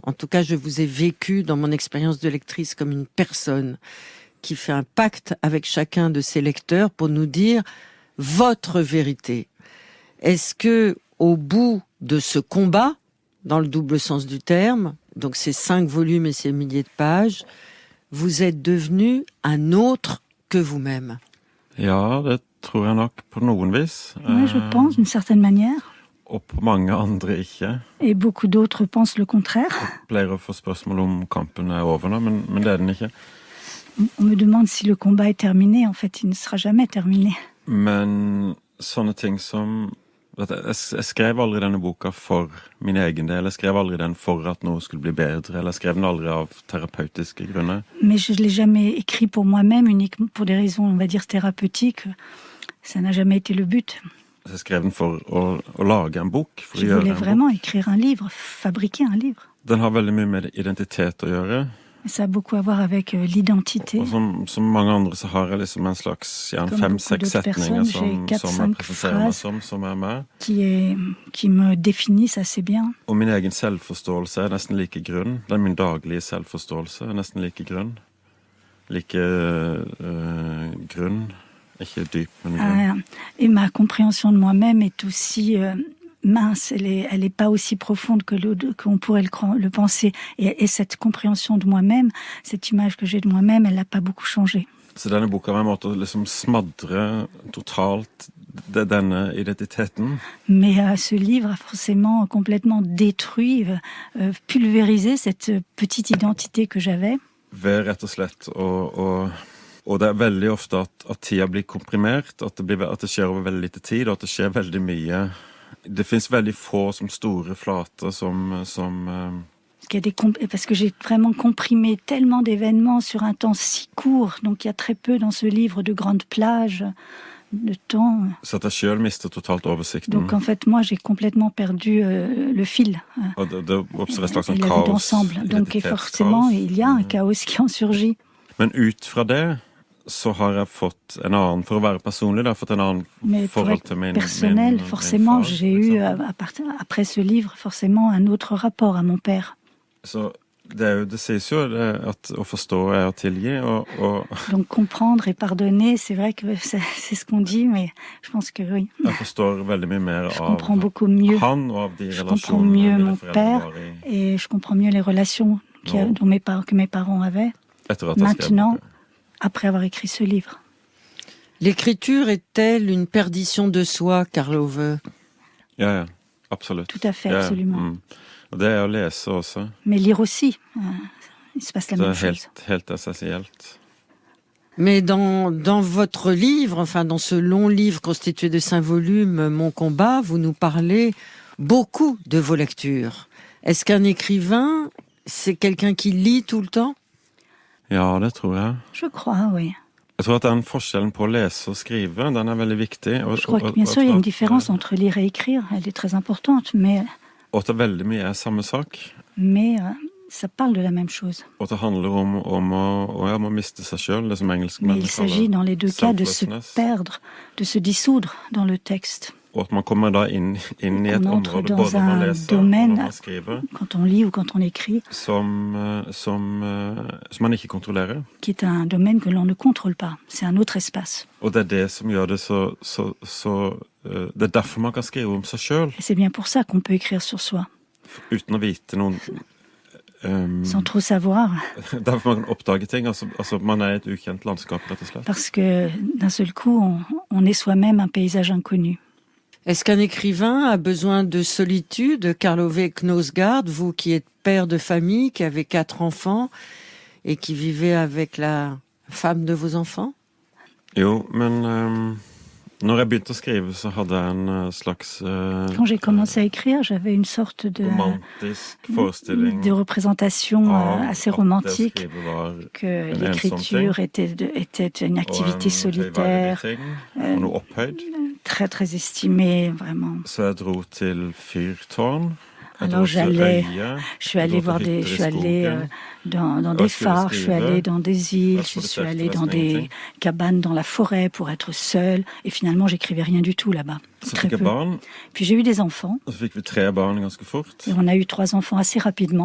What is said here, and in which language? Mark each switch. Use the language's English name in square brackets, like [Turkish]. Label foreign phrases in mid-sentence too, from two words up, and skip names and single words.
[French] En tout cas, je vous ai vécu dans mon expérience de lectrice comme une personne qui fait un pacte avec chacun de ses lecteurs pour nous dire votre vérité. Est-ce que, au bout de ce combat, dans le double sens du terme, donc ces 5 volumes et ces milliers de pages, vous êtes devenu un autre que vous-même? [Norwegian] Ja, det tror jeg nok på noen vis. [French] Oui, je pense, d'une certaine manière. [Norwegian] Og på mange andre ikke. [French] Et beaucoup d'autres pensent le contraire. [Norwegian] Jeg pleier å få spørsmål om kampen er over nå, men det er den ikke. [French] On me demande si le combat est terminé. En fait, il ne sera jamais terminé. [Norwegian] Men sånne ting som... Jeg skrev aldri denne boka for min egen del. Jeg skrev aldri den for at noe skulle bli bedre. Eller jeg skrev den aldri av terapeutiske grunner. [French] Mais je ne l'ai jamais écrit pour moi-même, uniquement pour des raisons, on va dire, thérapeutiques. Ça n'a jamais été le but. [Norwegian] Jeg skrev den for å lage en bok. For [French] je voulais vraiment écrire un livre, fabriquer un livre. [Norwegian] Den har veldig mye med identitet å gjøre. [French] Ça a beaucoup à voir avec l'identité. [Norwegian] Og som mange andre så har jeg liksom en slags 5-6 setninger som jeg presenterer meg som er med. [French] Qui me définissent assez bien. [Norwegian] Og min egen selvforståelse er nesten like grunn. Den min daglige selvforståelse er nesten like grunn. Like grunn. Ikke dyp, men grunn. [French] Et ma compréhension de moi-même est aussi... mince, elle est pas aussi profonde qu'on pourrait le penser. Et cette compréhension de moi-même, cette image que j'ai de moi-même, elle n'a pas beaucoup changé. [Norwegian] Så denne boka var en måte å liksom smadre totalt denne identiteten. [French] Mais ce livre a forcément complètement détruit, pulvérisé cette petite identité que j'avais. [Norwegian] Ved rett og slett og det er veldig ofte at tida blir komprimert, at det skjer over veldig lite tid, og at det skjer veldig mye. Det finnes veldig få som store flater som [French] Parce que j'ai vraiment comprimé tellement d'événements sur un temps si court, donc il y a très peu dans ce livre de grandes plages, de temps. [Norwegian] Så at jeg selv mister totalt oversikten. [French] Donc en fait, moi, j'ai complètement perdu le fil. [Norwegian] Og det oppstår et slags [French] la [Norwegian] kaos. [French] d'ensemble. Donc forcément, il y a un chaos qui en surgit. [Norwegian] Men ut fra det så har jeg fått en annen, for å være personlig, da, fått en annen forhold til min [French] personnel, forcément, j'ai eu, après ce livre, forcément un autre rapport à mon père. [Norwegian] Så det sies jo at å forstå er å tilgi, og [French] Donc comprendre et pardonner, c'est vrai que c'est ce qu'on dit, mais je pense que oui. [Norwegian] Jeg forstår veldig mye mer av han og av de [French] je comprends mieux mon père et je comprends mieux les relations que mes parents avaient. Maintenant, après avoir écrit ce livre. L'écriture est-elle une perdition de soi, Karl Ove? [Norwegian] Ja, absolutt. [French] Tout à fait, absolument. [Norwegian] Og det er å lese også. [French] Mais lire aussi, il se passe la même chose. [Norwegian] Det er helt essensielt. [French] Mais dans votre livre, enfin dans ce long livre constitué de 5 volumes, Mon combat, vous nous parlez beaucoup de vos lectures. Est-ce qu'un écrivain, c'est quelqu'un qui lit tout le temps? [Norwegian] Ja, det tror jeg. [French] Je crois, oui. [Norwegian] Jeg tror at den forskjellen på å lese og skrive, den er veldig viktig. [French] Je crois que bien sûr, il y a une différence entre lire et écrire. Elle est très importante, mais... [Norwegian] Og at det veldig mye er samme sak. [French] Mais ça parle de la même chose. [Norwegian] Og at det handler om å miste seg selv, det som engelskmennene kaller. [French] Mais il s'agit dans les deux cas de se perdre, de se dissoudre dans le texte. [Norwegian] Og at man kommer da inn i et område, både når man leser og når man skriver, [French] quand on lit ou quand on écrit, [Norwegian] som man ikke kontrollerer. [French] Qui est un domaine que l'on ne contrôle pas. C'est un autre espace. [Norwegian] Og det er det som gjør det så det er derfor man kan skrive om seg selv. [French] Et c'est bien pour ça qu'on peut écrire sur soi. [Norwegian] Uten å vite noen... [French] Sans trop savoir. [Norwegian] Derfor man kan oppdage ting. Altså man er et ukjent landskap, rett og slett. [French] Parce que d'un seul coup, on est soi-même un paysage inconnu. Est-ce qu'un écrivain a besoin de solitude? Karl Ove Knausgaard, vous qui êtes père de famille, qui avez 4 enfants et qui vivez avec la femme de vos enfants? Jo, men når jeg begynte å skrive, så hadde jeg en slags Quand j'ai commencé à écrire, j'avais une sorte de représentation assez romantique que l'écriture était une activité solitaire, très très estimée, vraiment. Så jeg dro til fyrtårn. Alors je suis allée dans des phares, je suis allée dans des îles, je suis allée dans des cabanes dans la forêt pour être seule. Et finalement, j'écrivais rien du tout là-bas. Très peu. Puis j'ai eu des enfants. Et on a eu 3 enfants assez rapidement.